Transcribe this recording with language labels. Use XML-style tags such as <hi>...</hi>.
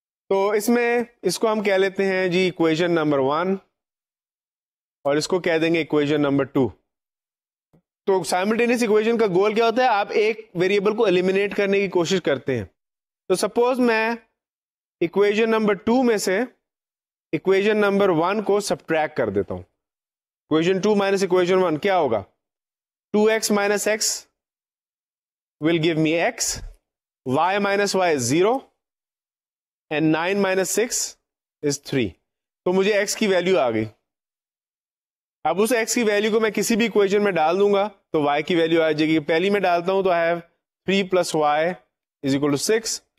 <ur>تو اس میں اس کو ہم کہہ لیتے ہیں جی ایکویشن نمبر 1 اور اس کو کہہ دیں گے ایکویشن نمبر 2. تو سائملٹینیس ایکویشن کا گول کیا ہوتا ہے, آپ ایک ویریبل کو ایلیمینیٹ کرنے کی کوشش کرتے ہیں. تو سپوز میں ایکویشن نمبر 2 میں سے ایکویشن نمبر 1 کو سبٹریکٹ کر دیتا ہوں. ایکویشن 2 مائنس ایکویشن 1 کیا ہوگا,</ur> <en>2x minus x will give me x, y minus y is 0 and 9 minus 6 is 3.</en> <ur>تو مجھے x کی ویلیو آ گئی. اب اس x کی ویلیو کو میں کسی بھی اکویشن میں ڈال دوں گا تو y کی ویلیو آ جائے گی. پہلی میں ڈالتا ہوں تو</ur> <en>I have 3 plus y is equal to 6.</en>